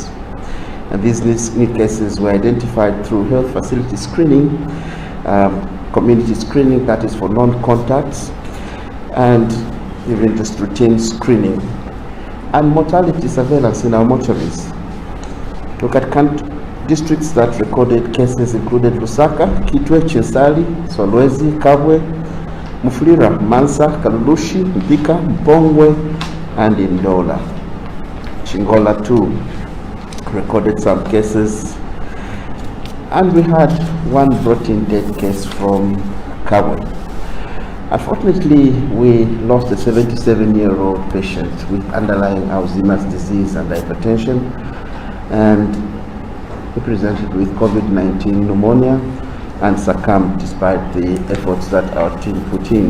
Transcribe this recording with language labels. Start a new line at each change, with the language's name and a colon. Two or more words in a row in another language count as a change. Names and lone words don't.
English: And these new cases were identified through health facility screening, community screening, that is for non-contacts, and even just routine screening, and mortality surveillance in our mortuaries. Look at districts that recorded cases included Lusaka, Kitwe, Chinsali, Solwezi, Kabwe, Mufulira, Mansa, Kalulushi, Mbika, Mpongwe, and Ndola. Chingola too recorded some cases, and we had one brought-in dead case from Kabwe. Unfortunately, we lost a 77-year-old patient with underlying Alzheimer's disease and hypertension, and he presented with COVID-19 pneumonia and succumbed despite the efforts that our team put in.